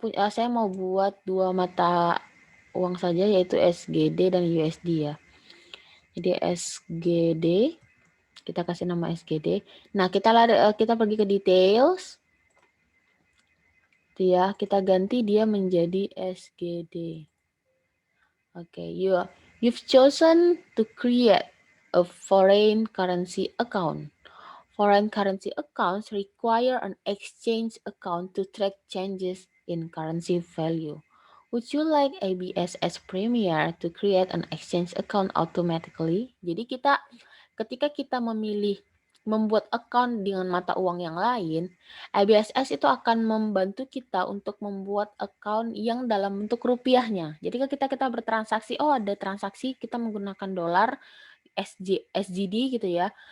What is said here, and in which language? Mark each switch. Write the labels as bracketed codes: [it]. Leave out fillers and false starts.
[id] saya mau buat 2 mata uang saja, yaitu SGD dan USD ya. Jadi SGD, kita kasih nama SGD. Nah, kita pergi ke details. Ya, kita ganti dia menjadi SGD. [en] Okay, you've chosen to create a foreign currency account. Foreign currency accounts require an exchange account to track changes in currency value. Would you like ABSS Premier to create an exchange account automatically? [id] Jadi ketika kita membuat account dengan mata uang yang lain, ABSS itu akan membantu kita untuk membuat account yang dalam bentuk rupiahnya. Jadi kita bertransaksi, ada transaksi kita menggunakan dolar, SGD gitu ya.